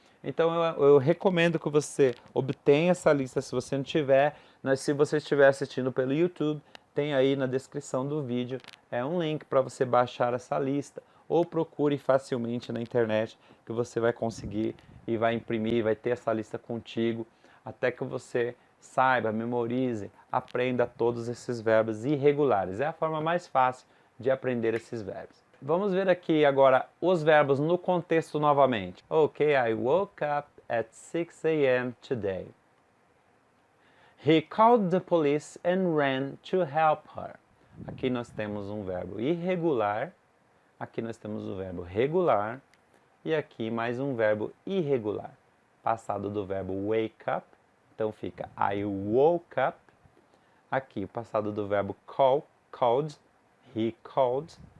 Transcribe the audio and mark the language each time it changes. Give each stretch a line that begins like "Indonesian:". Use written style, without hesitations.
Portuguese: Então eu recomendo que você obtenha essa lista se você não tiver, mas se você estiver assistindo pelo YouTube, tem aí na descrição do vídeo um link para você baixar essa lista, ou procure facilmente na internet que você vai conseguir e vai imprimir, vai ter essa lista contigo, até que você saiba, memorize, aprenda todos esses verbos irregulares. É a forma mais fácil de aprender esses verbos. Vamos ver aqui agora os verbos no contexto novamente.
English: Ok, I woke up at 6 a.m. today. He called the police and ran to help her.
Portuguese: Aqui nós temos um verbo irregular, aqui nós temos o verbo regular e aqui mais um verbo irregular. Passado do verbo wake up, então fica
English: I woke up.
Portuguese: Aqui passado do verbo called,
English: he called.